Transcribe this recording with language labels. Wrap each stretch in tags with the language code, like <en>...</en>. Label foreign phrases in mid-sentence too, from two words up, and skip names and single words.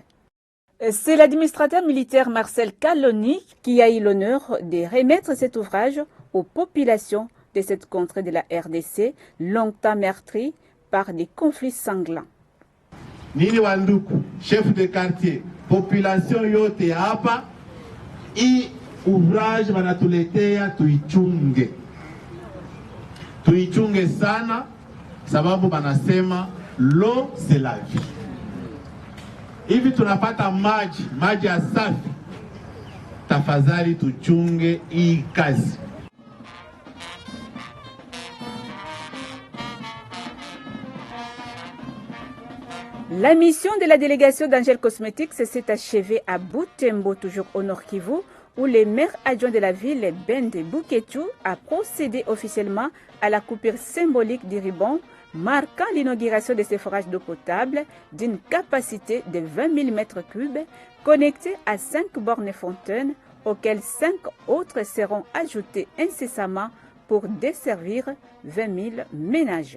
<fr>C'est l'administrateur militaire Marcel Kaloni qui a eu l'honneur de remettre cet ouvrage aux populations de cette contrée de la RDC, longtemps meurtrie par des conflits sanglants.</fr> <sw>Nini Wanduku,</sw> <fr>chef de quartier,</fr> <sw>population yote hapa, hii ouvrage wanatuletea tuichunge. Tuichunge sana, sababu banasema</sw> <fr>l'eau c'est la vie.</fr> <sw>Hivi tunapata maji ya safi. Tafadhali tuchunge hii kazi.</sw> <fr>La mission de la délégation d'Angel Cosmetics s'est achevée à Butembo, toujours au Nord Kivu, où le maire adjoint de la ville, Bende Buketu, a procédé officiellement à la coupure symbolique du ruban, marquant l'inauguration de ces forages d'eau potable d'une capacité de 20 000 m3, connectés à 5 bornes fontaines, auxquelles 5 autres seront ajoutées incessamment pour desservir 20 000 ménages.</fr>